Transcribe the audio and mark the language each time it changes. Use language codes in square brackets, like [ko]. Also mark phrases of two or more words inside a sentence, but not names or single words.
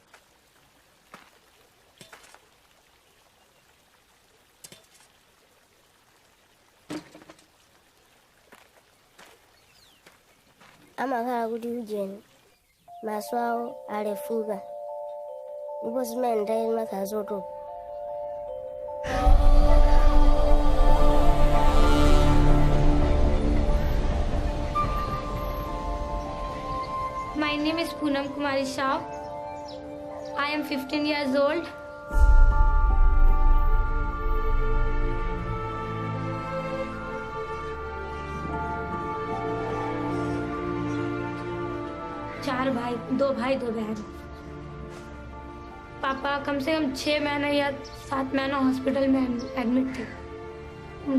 [ny] Amakhala kuti ujeni maswawo alefuka. Ndipo zimene ndayi makhala zotopa. [en] My name is Poonam Kumari Shah. I am 15 years old. [hi] चार भाई, दो बहन। पापा कम से कम 6 महीने या 7 महीना हॉस्पिटल में एडमिट थे।